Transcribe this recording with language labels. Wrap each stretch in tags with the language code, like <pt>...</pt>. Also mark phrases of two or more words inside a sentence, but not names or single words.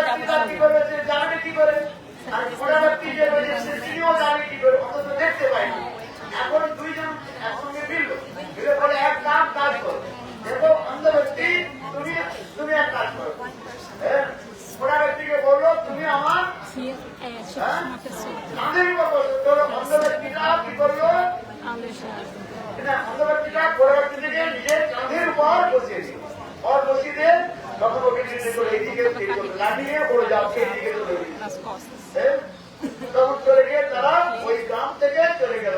<bn>ব্যক্তিরা কি করে, যে জানে কি করে, আর গোড়া ব্যক্তি যে রয়েছে তিনিও জানে কি করে, অন্তত দেখতে পাই না। এখন দুইজন একসঙ্গে মিলল, মিলে বলে এক কাজ করো, দেখো অন্ধ ব্যক্তি তুমি এক কাজ করো। গোড়া ব্যক্তিকে বললো তুমি আমার</bn> <pt>Que é tipo uma pessoa</pt> <bn>কাঁধের উপর বসো। তোর অন্ধ ব্যক্তিটা কি করলো,</bn> <pt>aleijada.</pt> <bn>না অন্ধ ব্যক্তিটা গোড়া ব্যক্তিকে নিজের কাঁধের উপর বসিয়ে দিল, और বসিয়ে দিয়ে তখন ওকে নির্দেশ করে এইদিকে লাঠি নিয়ে পড়ে যাও, এইদিকে চলে গেল।</bn> <pt>Nas costas.</pt> <bn>তখন চলে গিয়ে তারা ওই গ্রাম থেকে চলে গেল।</bn>